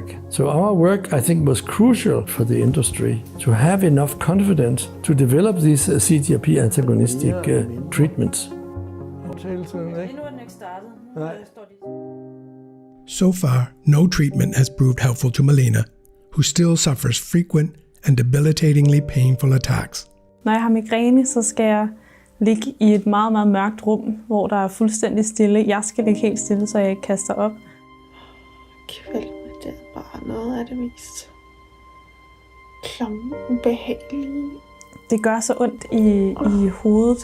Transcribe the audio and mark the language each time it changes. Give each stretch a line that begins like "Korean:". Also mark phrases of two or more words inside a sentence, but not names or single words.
English: So our work, I think, was crucial for the industry to have enough confidence to develop these CGRP antagonistic treatments. So far, no treatment has proved helpful to Malene, who still suffers frequent and debilitatingly painful attacks.
Danish: Når jeg har migræne, så skal jeg ligge i et meget, meget mørkt rum, hvor der er fuldstændig stille. Jeg skal ligge helt stille, så jeg ikke kaster op. Kvalme, det er bare noget af det mest klamme, ubehagelige. Det gør så ondt i hovedet,